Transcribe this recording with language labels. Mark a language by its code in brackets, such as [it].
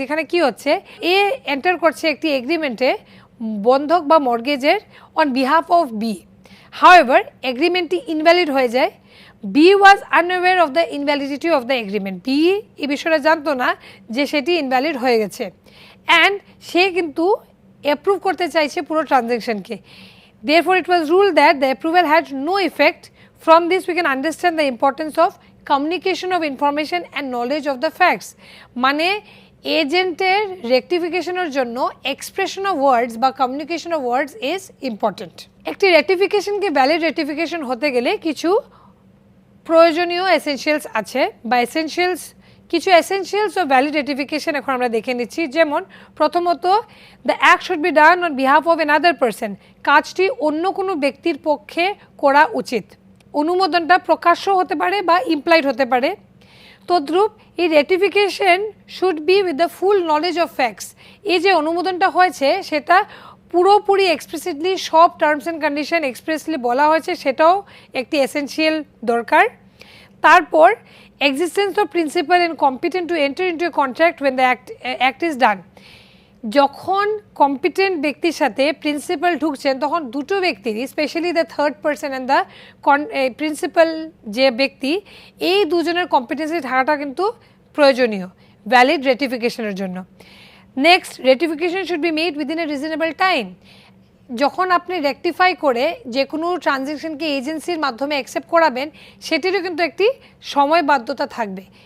[bn] এখানে কি হচ্ছে, এ এন্টার করছে একটি এগ্রিমেন্টে বন্ধক বা মর্গেজের [en] On behalf of B. However [bn] এগ্রিমেন্টটি invalid হয়ে যায়। [en] B was unaware of the invalidity of the agreement. [bn] B এই বিষয়টা জানতো না যে সেটি ইনভ্যালিড হয়ে গেছে, অ্যান্ড সে কিন্তু অ্যাপ্রুভ করতে চাইছে পুরো ট্রানজ্যাকশনকে। [en] Therefore, it was ruled that the approval had no effect. From this, we can understand the importance of communication of information and knowledge of the facts. [bn] মানে এজেন্টের রেকটিফিকেশনের জন্য এক্সপ্রেশন অফ ওয়ার্ডস বা [en] Communication of words is important. [bn] একটি রেকটিফিকেশনকে valid rectification হতে গেলে কিছু প্রয়োজনীয় essentials আছে বা কিছু এসেনশিয়ালস অফ ভ্যালিড রেটিফিকেশন এখন আমরা দেখে নিচ্ছি। যেমন প্রথমত, [en] The act should be done on behalf of another person. [bn] কাজটি অন্য কোনো ব্যক্তির পক্ষে করা উচিত। অনুমোদনটা প্রকাশ্য হতে পারে বা ইমপ্লাইড হতে পারে। তদ্রূপ এই [en] Ratification should be with the full knowledge of facts. [bn] এই যে অনুমোদনটা হয়েছে সেটা পুরোপুরি এক্সপ্লিসিটলি সব টার্মস অ্যান্ড কন্ডিশন এক্সপ্রেসলি বলা হয়েছে, সেটাও একটি এসেনশিয়াল দরকার। [en] তারপর existence of principal and competent to enter into a contract when the act is done. [bn] যখন কম্পিটেন্ট ব্যক্তির সাথে প্রিন্সিপাল ঢুকছেন তখন দুটো ব্যক্তির, specially [en] the third person and the principal [bn] যে ব্যক্তি, এই দুজনের কম্পিটেন্সি থাকাটা কিন্তু প্রয়োজনীয় ভ্যালিড রেটিফিকেশনের জন্য। Next, [en] Ratification should be made within a reasonable time. [bn] যখন আপনি রেকটিফাই করে যে কোনো ট্রানজ্যাকশনকে এজেন্সির মাধ্যমে অ্যাকসেপ্ট করাবেন সেটিরও কিন্তু একটি সময় বাধ্যতা থাকবে।